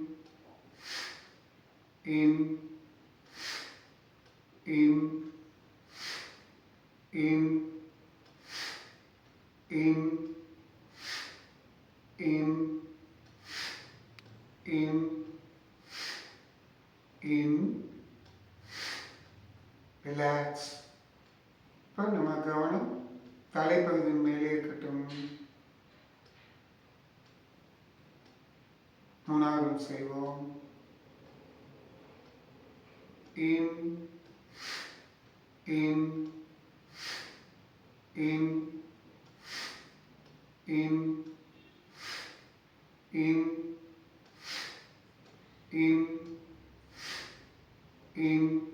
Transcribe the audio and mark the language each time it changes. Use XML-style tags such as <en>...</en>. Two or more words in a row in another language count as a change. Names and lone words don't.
<ta>aim aim aim aim aim aim aim relax. இப்போ நம்ம கவனம் தலைப்பகுதியின் மேலே இருக்கட்டும். மூணாவது செய்வோம். aim aim aim aim aim aim aim</ta>